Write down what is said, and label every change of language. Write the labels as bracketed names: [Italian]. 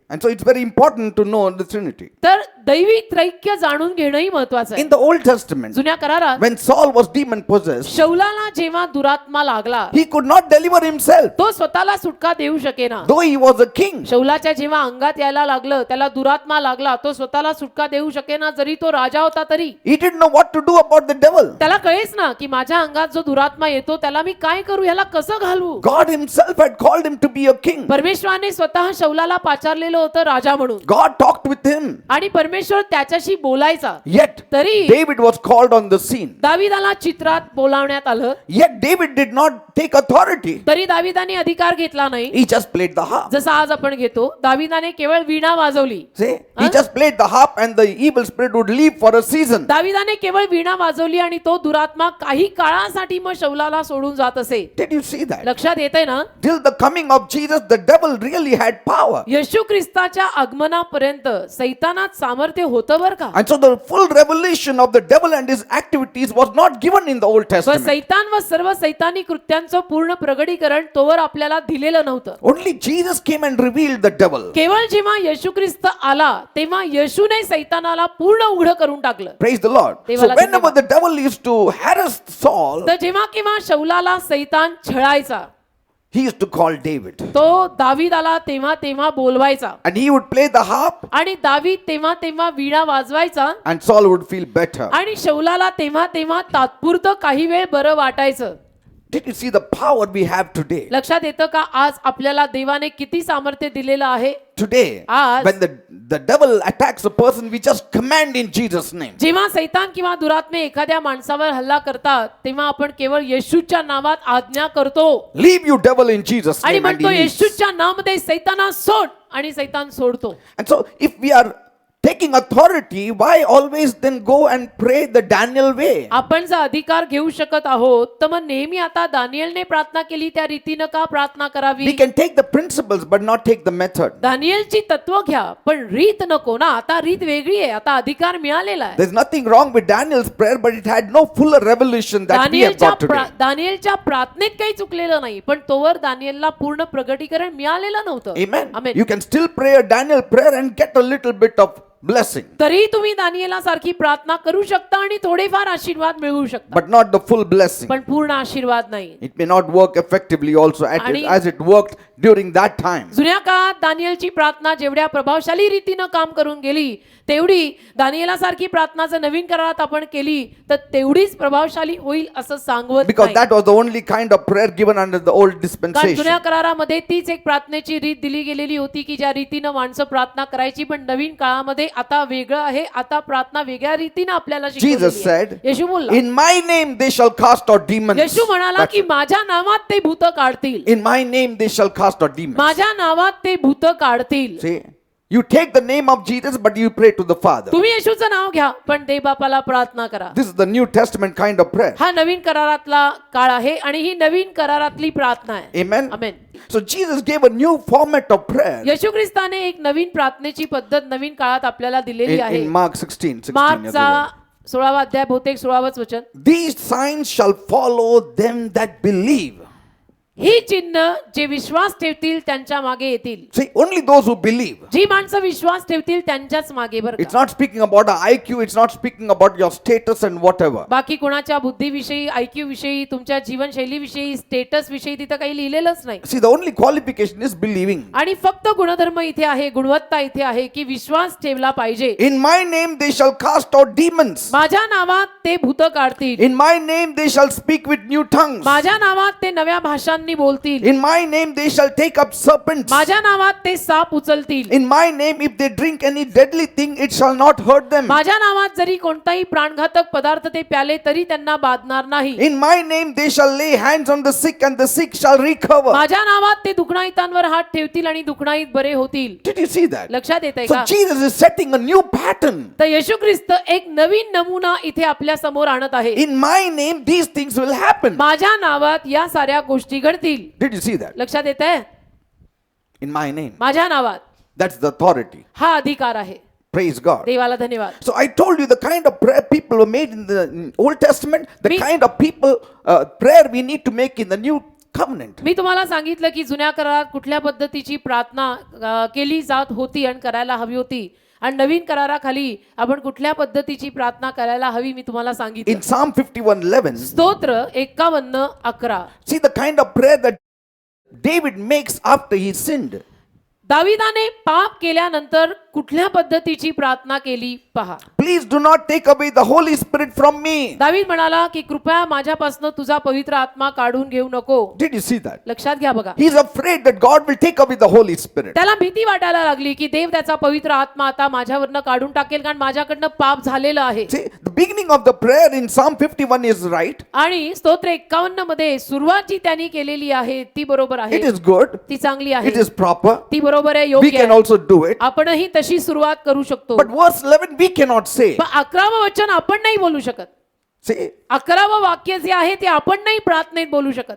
[English] And so it's very important to know the Trinity. [Marathi] तर दैवी त्रैक्य जाणून घेणंही महत्वाचं आहे. [English] In the Old Testament, [Marathi] जुन्या करारात [English] when Saul was demon possessed, [Marathi] शौलाला जेव्हा दुरात्मा लागला, [English] he could not deliver himself. [Marathi] तो स्वतःला सुटका देऊ शकेना. [English] Though he was a king, [Marathi] शौलाच्या जेव्हा अंगात यायला लागलं, त्याला दुरात्मा लागला, तो स्वतःला सुटका देऊ शकेना, जरी तो राजा होता तरी. [English] he didn't know what to do about the devil. [Marathi] त्याला कळेच ना की माझ्या अंगात जो दुरात्मा येतो त्याला मी काय करू, ह्याला कसं घालवू. [English] God himself had called him to be a king. [Marathi] परमेश्वराने स्वतः शौलाला पाचारलेलं होतं राजा म्हणून. [English] God talked with him. [Marathi] आणि परमेश्वर त्याच्याशी बोलायचा. [English] Yet, [Marathi] तरी [English] David was called on the scene. [Marathi] दाविदाला चित्रात बोलावण्यात आलं. [English] Yet, David did not take authority. [Marathi] तरी दाविदाने अधिकार घेतला नाही. [English] He just played the harp. [Marathi] जसं आज आपण घेतो, दाविदाने केवळ वीणा वाजवली. [English] See? He just played the harp and the evil spirit would leave for a season. [Marathi] दाविदाने केवळ वीणा वाजवली आणि तो दुरात्मा काही काही काळासाठी मग शौलाला सोडून जात असे. [English] Did you see that? [Marathi] लक्षात येतंय ना? [English] Till the coming of Jesus, the devil really had power. [Marathi] येशू ख्रिस्ताच्या आगमनापर्यंत सैतानात सामर्थ्य होतं बरं का? [English] And so the full revelation of the devil and his activities was not given in the Old [Marathi] पण [English] Testament. [Marathi] सैतान व सर्व सैतानी कृत्यांचं पूर्ण प्रगटीकरण तोवर आपल्याला दिलेलं नव्हतं. [English] Only Jesus came and revealed the devil. [Marathi] केवळ जेव्हा येशू ख्रिस्त आला तेव्हा येशूने सैतानाला पूर्ण उघड करून टाकलं. [English] Praise the Lord. So [Marathi] देवाला [English] whenever [Marathi] धन्यवाद. [English] the devil used to harass Saul, [Marathi] तर जेव्हा केव्हा शौलाला सैतान छळायचा, [English] he used to call David. [Marathi] तो दावीदाला तेव्हा तेव्हा बोलवायचा [English] And he would play the harp [Marathi] आणि दावीद तेव्हा तेव्हा वीणा वाजवायचा [English] and Saul would feel better. [Marathi] आणि शौलाला तेव्हा तेव्हा तात्पुरतं काही वेळ बरं वाटायचं. [English] Did you see the power we have today? [Marathi] लक्षात येतं का आज आपल्याला देवाने किती सामर्थ्य दिलेलं आहे? [English] Today, [Marathi] आज- [English] when the devil attacks a person, we just command in Jesus' name. [Marathi] जेव्हा सैतान किंवा दुरात्मे एखाद्या माणसावर हल्ला करतात तेव्हा आपण केवळ येशूच्या नावात आज्ञा करतो [English] Leave you devil in Jesus' [Marathi] आणि [English] name. And [Marathi] म्हणतो [English] he leaves. [Marathi] येशूच्या नावामध्ये सैताना सोड आणि सैतान सोडतो. [English] And so if we are taking authority, why always then go and pray the Daniel way? [Marathi] आपण जर अधिकार घेऊ शकत आहोत तर मग नेहमी आता दानिएलने प्रार्थना केली त्या रीतीनं का प्रार्थना [English] We [Marathi] करावी? [English] can take the principles but not take the method. [Marathi] दानिएलची तत्व घ्या पण रीत नको ना. आता रीत वेगळी आहे, आता अधिकार मिळालेला आहे. [English] There's nothing wrong with Daniel's prayer, but it had no fuller revelation that we have got today. [Marathi] दानिएलच्या प्रार्थनेत काही चुकलेलं नाही पण तोवर दानिएलला पूर्ण प्रगटीकरण मिळालेलं नव्हतं. [English] Amen. [Marathi] Amen. [English] You can still pray a Daniel prayer and get a little bit of blessing, [Marathi] तरी तुम्ही दानिएला सारखी प्रार्थना करू शकता आणि थोडेफार आशीर्वाद मिळवू शकता [English] but not the full blessing. [Marathi] पण पूर्ण आशीर्वाद नाही. [English] It may not work effectively also [Marathi] आणि- [English] as it worked during that time. [Marathi] जुन्या काळात दानिएलची प्रार्थना जेवढ्या प्रभावशाली रीतीनं काम करून गेली तेवढी दानिएला सारखी प्रार्थना जर नवीन करारात आपण केली तर तेवढीच प्रभावशाली होईल असं सांगवत [English] Because [Marathi] नाही. [English] that was the only kind of prayer given under the old [Marathi] कारण [English] dispensation. [Marathi] जुन्या करारामध्ये तीच एक प्रार्थनेची रीत दिली गेलेली होती की ज्या रीतीनं माणसं प्रार्थना करायची. पण नवीन काळामध्ये आता वेगळं आहे. आता प्रार्थना वेगळ्या रीतीनं आपल्याला [English] Jesus [Marathi] शिकवलेली आहे. [English] said, [Marathi] येशू बोलला, [English] In my name they shall cast out demons. [Marathi] येशू म्हणाला [English] That's [Marathi] की [English] it. [Marathi] माझ्या नावात ते भूत काढतील. [English] In my name they shall cast out demons. [Marathi] माझ्या नावात ते भूत काढतील. [English] See, you take the name of Jesus, but you pray to the Father. [Marathi] तुम्ही येशूचं नाव घ्या पण देव बापाला प्रार्थना करा. [English] This is the New Testament kind of prayer. [Marathi] हा नवीन करारातला काळ आहे आणि ही नवीन करारातली प्रार्थना आहे. [English] Amen. [Marathi] Amen. [English] So Jesus gave a new format of prayer [Marathi] येशू ख्रिस्ताने एक नवीन प्रार्थनेची पद्धत नवीन काळात आपल्याला दिलेली आहे. [English] in Mark 16. [Marathi] मार्कचा 16वा अध्याय बहुतेक 16वंच वचन. [English] These signs shall follow them that believe. [Marathi] ही चिन्ह जे विश्वास ठेवतील त्यांच्या मागे येतील. [English] See, only those who believe. [Marathi] जी माणसं विश्वास ठेवतील त्यांच्याच मागे बरं [English] It's [Marathi] का. [English] not speaking about a IQ, it's not speaking about your status and whatever. [Marathi] बाकी कोणाच्या बुद्धीविषयी, IQ विषयी, तुमच्या जीवनशैलीविषयी, स्टेटस विषयी तिथं काही लिहिलेलंच नाही. [English] See, the only qualification is believing. [Marathi] आणि फक्त गुणधर्म इथे आहे, गुणवत्ता इथे आहे की विश्वास ठेवला पाहिजे. [English] In my name they shall cast out demons. [Marathi] माझ्या नावात ते भूत काढतील. [English] In my name they shall speak with new tongues. [Marathi] माझ्या नावात ते नव्या भाषांनी बोलतील. [English] In my name they shall take up serpents. [Marathi] माझ्या नावात ते साप उचलतील. [English] In my name if they drink any deadly thing it shall not hurt them. [Marathi] माझ्या नावात जरी कोणताही प्राणघातक पदार्थ ते प्याले तरी त्यांना बाधणार नाही. [English] In my name they shall lay hands on the sick and the sick shall recover. [Marathi] माझ्या नावात ते दुखणाईतांवर हात ठेवतील आणि दुखणाईत बरे होतील. [English] Did you see that? [Marathi] लक्षात येतंय [English] So [Marathi] का? [English] Jesus is setting a new pattern. [Marathi] तर येशू ख्रिस्त एक नवीन नमुना इथे आपल्या समोर आणत आहे. [English] In my name these things will happen. [Marathi] माझ्या नावात या साऱ्या गोष्टी घडतील. [English] Did you see that? [Marathi] लक्षात येतंय? [English] In my name. [Marathi] माझ्या नावात [English] That's the authority. [Marathi] हा अधिकार आहे. [English] Praise God. [Marathi] देवाला धन्यवाद. [English] So I told you the kind of prayer people were made in the Old Testament, the Me- kind of people prayer we need to make in the New Covenant. [Marathi] मी तुम्हाला सांगितलं की जुन्या करारात कुठल्या पद्धतीची प्रार्थना केली जात होती आणि करायला हवी होती आणि नवीन कराराखाली आपण कुठल्या पद्धतीची प्रार्थना करायला हवी मी तुम्हाला सांगितलं. [English] In Psalm 51:11, [Marathi] स्तोत्र 51:11. [English] see the kind of prayer that David makes after he sinned. [Marathi] दाविदाने पाप केल्यानंतर कुठल्या पद्धतीची प्रार्थना केली पहा. [English] Please do not take away the Holy Spirit from me. [Marathi] दावीद म्हणाला की कृपया माझ्यापासून तुझा पवित्र आत्मा काढून घेऊ नको. [English] Did you see that? [Marathi] लक्षात घ्या बघा. [English] He's afraid that God will take away the Holy Spirit. [Marathi] त्याला भीती वाटायला लागली की देव त्याचा पवित्र आत्मा आता माझ्यावरनं काढून टाकेल कारण माझ्याकडनं पाप झालेलं आहे. [English] See, the beginning of the prayer in Psalm 51 is right. [Marathi] आणि स्तोत्र 51 मध्ये सुरुवात जी त्यांनी केलेली आहे ती बरोबर [English] It [Marathi] आहे, [English] is good. [Marathi] ती चांगली आहे, [English] It is proper. [Marathi] ती बरोबर आहे, [English] We [Marathi] योग्य [English] can [Marathi] आहे. [English] also do it. [Marathi] आपणही तशी सुरुवात करू शकतो. [English] But verse 11 we cannot say. [Marathi] पण 11वं वचन आपण नाही बोलू शकत. [English] See, [Marathi] 11वं वाक्य जे आहे ते आपण नाही प्रार्थनेत बोलू शकत.